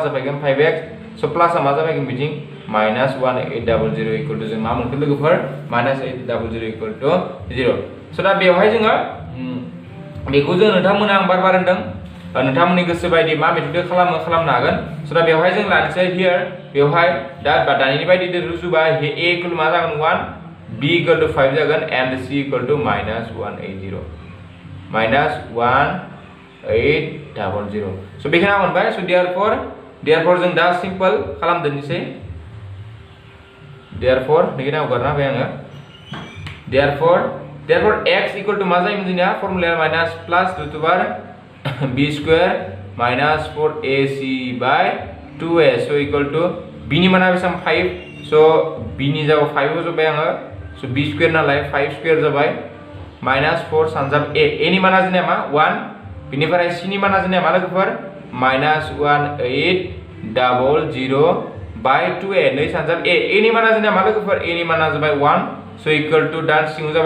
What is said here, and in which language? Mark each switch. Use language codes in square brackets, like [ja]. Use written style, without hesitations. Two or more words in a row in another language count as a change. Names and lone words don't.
[brx] जाफैगोन 5x सो [en] plus [brx] जाफैगोन बिथिं [en] minus 1800 equal to [brx] जों मा मोनखो लोगोफोर [en] minus 1800 equal to 0 [brx] सो दा बेवहाय जोङो बेखौ जों नोंथांमोना आं बार होनदों नोंथांमोननि गोसो बायदि मा मेथडजों खालामनो हागोन सो दा बेवहाय जों लानोसै हियर बेवहाय दा दानि बायदि रुजुबा a इक्वल मा जागोन 1 b [en] equal to 5 [brx] जागोन [en] and c equal to minus 180 minus [brx] 1800 सो बेखिना मोनबाय सो देयरफॉर जों दा सिंपल खालामदोनिसै देयरफॉर नैना उगारना होबाय आङो [en] therefore x equal to [brx] मा जायोमोन जोंनिया फर्मुला माइनास [en] plus root over b square minus 4ac by 2a [brx] सो [en] equal to [brx] b नि माना बेसां 5 सो b नि जायगायाव 5 होजोबबाय आङो सो [en] b square [brx] नालाय [en] 5 square [brx] जाबाय माइनास 4 सानजाब a नि माना जोंनिया मा 1 बिनिफ्राय c नि माना जोंनिया मा लोगोफोर माइनास [en] 1800 by 2a [brx] नै सानजाब a नि माना जोंनिया मा लोगोफोर a नि माना जाबाय 1 सो [en] equal to [brx] डान सिङाव जाबाय